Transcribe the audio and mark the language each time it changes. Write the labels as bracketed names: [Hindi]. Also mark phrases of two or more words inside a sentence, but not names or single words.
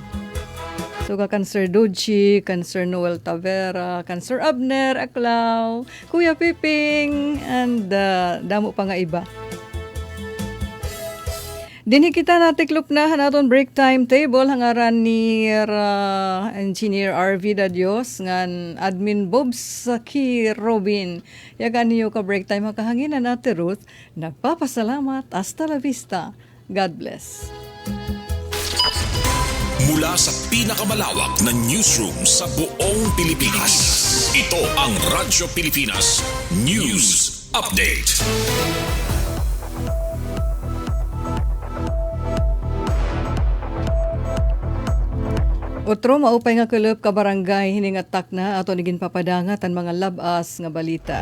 [Waray] So kan Sir Doji, kan Sir Noel Tavera, kan Sir Abner Aklaw, Kuya Piping, and damo pa nga iba. Dinhi kita natiklop na naton [English] break time table [Waray] hangaran ni Engineer RV Dadios ngan Admin Bob Saki Robin. Yagan niyo ka [English] break time [Waray] makahanginan Ate Ruth. Nagpapasalamat. [Spanish] Hasta la vista. [English] God bless. [Filipino] Mula sa pinakamalawak na newsroom sa buong Pilipinas, ito ang Radyo Pilipinas News Update. [Waray] Otro maupay nga kulop ka barangay hiningatak na ato nigin papadangat ang mga labas nga balita.